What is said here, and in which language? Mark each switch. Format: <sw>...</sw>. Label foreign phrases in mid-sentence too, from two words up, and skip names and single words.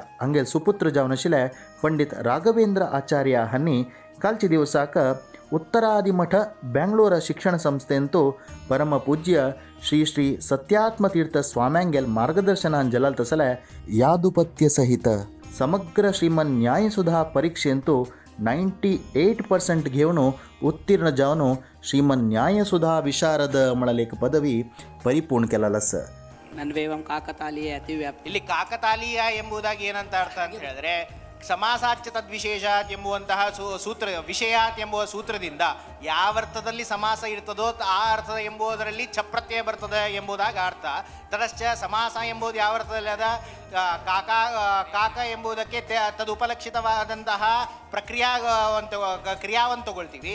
<kok>हांगेल सुपुत्र जावन आशिल्ले पंडित राघवेंद्र आचार्य हांणी कालच्या दिवसाक उत्तरादिमठ बेंगळूर शिक्षण संस्थेंतू परमपूज्य श्री श्री सत्यात्मतीर्थ स्वाम्यांगेल मार्गदर्शनान जलाल तसले यादुपत्य सहित समग्र श्रीमन न्यायसुधा परीक्षेंतू 98% घेवन उत्तीर्ण जावन श्रीमन न्यायसुधा विशारद मळलेक पदवी परिपूर्ण केलालस.</kok> <sa>ನನ್ವೇವಂ ಕಾಕತಾಳೀಯ ಅತಿವ್ಯಾಪ್ತಿ.</sa> <kn>ಇಲ್ಲಿ ಕಾಕತಾಳೀಯ ಎಂಬುದಾಗಿ ಏನಂತ ಅರ್ಥ ಅಂತ ಹೇಳಿದ್ರೆ</kn> <sa>ಸಮಾಸಾಚ್ಯ ತದ್ವಿಶೇಷಾತ್</sa> <kn>ಎಂಬುವಂತಹ ಸೂತ್ರ ವಿಷಯಾತ್ ಎಂಬುವ ಸೂತ್ರದಿಂದ ಯಾವ ಅರ್ಥದಲ್ಲಿ ಸಮಾಸ ಇರ್ತದೋ ಆ ಅರ್ಥ ಎಂಬುದರಲ್ಲಿ ಛಪ್ರತ್ಯಯ ಬರ್ತದೆ ಎಂಬುದಾಗಿ ಅರ್ಥ. ತದಶ್ಚ ಸಮಾಸ ಎಂಬುದು ಯಾವ ಅರ್ಥದಲ್ಲಿ ಅದ ಕಾಕ ಎಂಬುದಕ್ಕೆ ತದುಪಲಕ್ಷಿತವಾದಂತಹ ಕ್ರಿಯಾವನ್ನು ತಗೊಳ್ತೀವಿ.</kn>